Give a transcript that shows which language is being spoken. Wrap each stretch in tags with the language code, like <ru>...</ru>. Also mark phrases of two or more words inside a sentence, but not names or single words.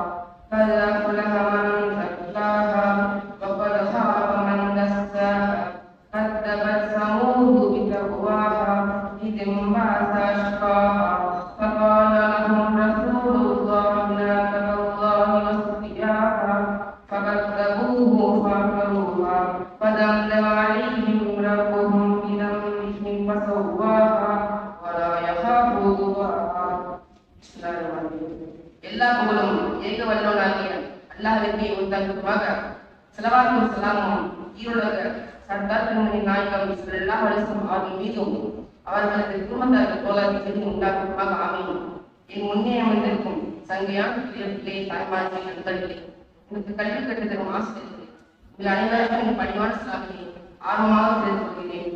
<ar>قد أفلح من زكاها وقد خاب من دساها كذبت ثمود بتقواها إذ انبعث أشقاها فقال لهم رسول الله ناقة الله وسقياها فكذبوه فعقروها فدمدم عليهم ربهم بذنبهم فسواها ولا يخاف عقباها.</ar> <ta>எல்லா புகழும் ஏக வல்லவனாகிய அல்லாஹ்விற்கே உரித்தாகுமாக. ஸலவாத்தும் ஸலாமும் ஈருலக சர்தார் பெருமணி நாயகம்</ta> <ar>صلى الله عليه وسلم</ar> <ta>அவர்கள் மீதும் அவர்களது குடும்பத்தார்கள் தோழர்கள் மீதும் உண்டாகுமாக. ஆமீன். என் முன்னே அமர்ந்திருக்கும் சங்கையான பிள்ளைகளே, தாய்மார்களே, நண்பர்களே, எனக்கு கல்வி கற்றுத்தரும் ஆசிரியர்களே, உங்கள் அனைவருக்கும் என் பணிவான சலாமினை ஆர்வமாக தெரிந்து கொள்கிறேன்.</ta>